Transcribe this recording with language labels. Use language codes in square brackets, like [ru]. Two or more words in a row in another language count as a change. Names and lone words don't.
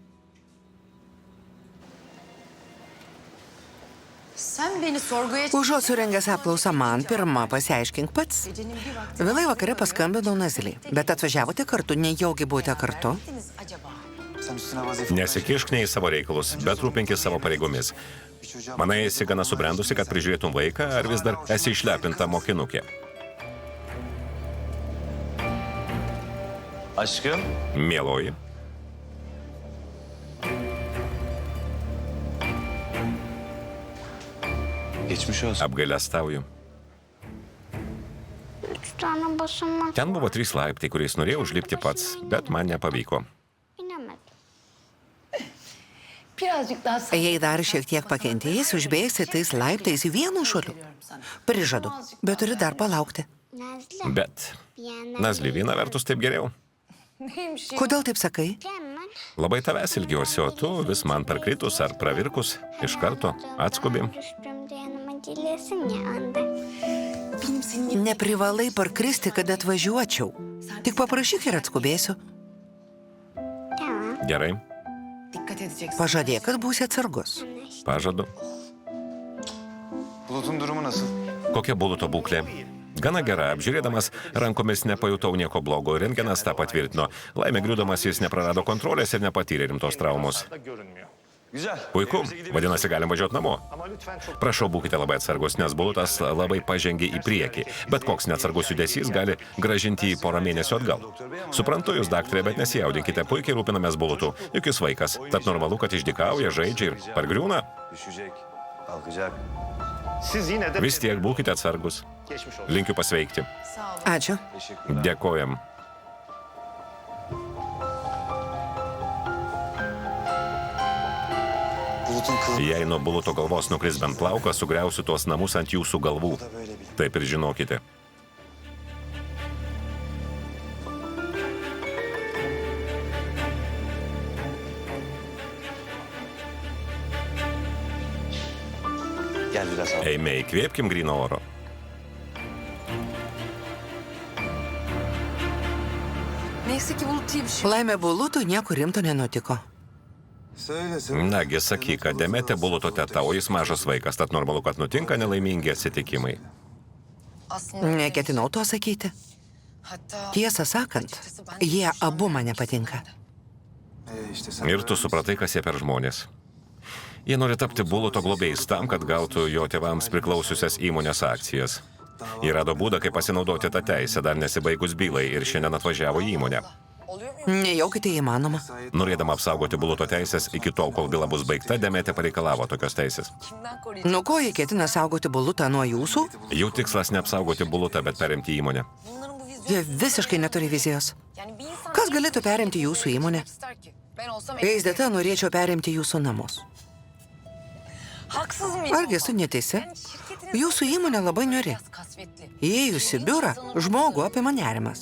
[tr] Sen beni sorguya... [lt] Užuot surengęs apklausą man, pirmą pasiaiškink pats. Vėlai vakare paskambinau Nazliai, bet atvažiavote kartu, nejaugi buvote kartu. [tr] Sen üstüne vazife... [lt] Nesikišk ne į savo reikalus, bet rūpinkis savo pareigomis. Manai, esi gana subrendusi, kad prižiūrėtum vaiką, ar vis dar esi išlepinta mokinukė? [tr] Aşkım. [lt] Mieloji. [tr] Geçmiş olsun. [lt] Apgailestauju. [tr] 3 tane basamak [lt] Ten buvo 3 laiptai, kuriais norėjau užlipti pats, bet man nepavyko. [tr] inemedim. Birazcık daha [lt] Jei dar šiek tiek pakentėjęs, užbėgsi tais laiptais vienu šuoliu. Prižadu, bet turi dar palaukti. Nazlı, Bet, [tr] bir yandan [lt] Nazli, viena vertus taip geriau. Kodėl taip sakai? [tr] hemen [lt] Labai tavęs ilgiuosi, o tu vis man parkritus ar pravirkus iš karto atskubim. [tr] düştüğümde yanıma geliyorsun ya anda. [lt] Neprivalai parkristi, kad atvažiuočiau. Tik paprašyk ir atskubėsiu. [tr] Tamam. [lt] Gerai, [tr] Dikkat edeceksin. [lt] Pažadėk, kad būsi atsargus. pažadu. [tr] Bulut'un durumu nasıl? [lt] Kokia Buluto būklė? Gana gera, apžiūrėdamas rankomis nepajutau nieko blogo, rentgenas tą patvirtino. Laimė griūdamas jis neprarado kontrolės ir nepatyrė rimtos traumos. [tr] Güzel. [lt] Puiku, [tr] Evimize gidebiliriz. [lt] vadinasi, galim važiuoti namo. [tr] Ama lütfen çok... [lt] Prašau, būkite labai atsargus, nes Bulutas labai pažengė į priekį. Bet koks neatsargus judesys gali gražinti į porą mėnesių atgal. Suprantu jūs, daktarė, bet nesijaudinkite, puikiai rūpinamės Bulutu. Juk jis vaikas, tad normalu, kad išdykauja, žaidžia ir pargriūna. [tr] Düşecek. Kalkacak. Siz yine de... [lt] Vis tiek būkite atsargus. [tr] Geçmiş olsun. [lt] Linkiu pasveikti. Ačiū. [tr] Teşekkürler. [lt] Dėkojam. [tr] Bulut'un kılı [lt] Jei nuo Buluto galvos nukris bent plaukas, sugriausiu tuos namus ant jūsų galvų. [tr] da böyle bir... [lt] Taip ir žinokite. [tr] Gel biraz hava. [lt] Eime, įkvėpkim gryno oro. [tr] Neyse ki Bulut iyi bir şey. [lt] Laimė Bulutui nieko rimto nenutiko. [tr] Söyle söyle. [lt] Nagi, sakyk, kad Demetė Buluto teta, o jis mažas vaikas, tad normalu, kad nutinka nelaimingi atsitikimai. [tr] Aslında [lt] Neketinau to sakyti. [tr] hatta [lt] Tiesą sakant, jie abu man nepatinka. [tr] İşte sen... [lt] Ir tu supratai, kas jie per žmonės. Jie nori tapti Buluto globėjais tam, kad gautų jo tėvams priklausiusias įmonės akcijas. Jie rado būdą, kaip pasinaudoti tą teisę, dar nesibaigus bylai, ir šiandien atvažiavo į įmonę. [tr] oluyor mu? [lt] Nejaugi tai įmanoma. Norėdama apsaugoti Buluto teisės, iki tol, kol byla bus baigta, Demetė pareikalavo tokios teisės. [tr] Kimden koruyacak? [lt] Nu ko jie ketina saugoti Bulutą nuo jūsų? Jų tikslas neapsaugoti Bulutą, bet perimti įmonę. [tr] Bunların bu [lt] Jie visiškai neturi vizijos. Kas galėtų perimti jūsų įmonę? Jais dėta norėčiau perimti jūsų namus. Argi esu neteisi? Jūsų įmonė labai niuri. Įėjus į biurą, žmogų apima nerimas.